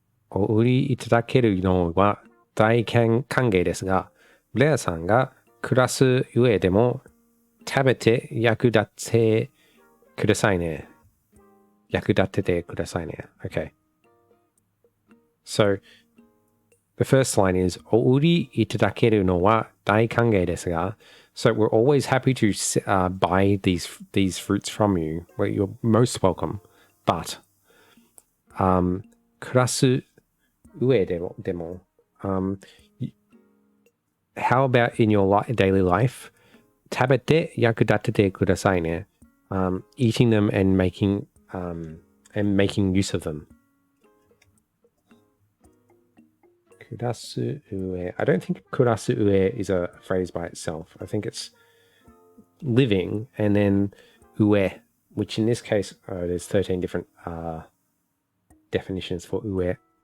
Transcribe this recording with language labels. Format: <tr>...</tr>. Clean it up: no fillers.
<ja>お売りいただけるのは大歓迎ですが、ブレアさんが暮らす上でも食べて役立てくださいね。役立ててくださいね。</ja> <en>Okay. So, the first line is</en> <ja>お売りいただけるのは大歓迎ですが,</ja> <en>so we're always happy to buy these fruits from you. Well, you're most welcome. But,</en> <ja>暮らす上でも,</ja> <en>how about in your daily life?</en> <ja>食べて役立ててくださいね.</ja> <en>Eating them and making use of them.</en> <ja>暮らす上.</ja> <en>I don't think</en> <ja>暮らす上</ja> <en>is a phrase by itself. I think it's living and then 上, which in this case, there's 13 different definitions for 上.</en>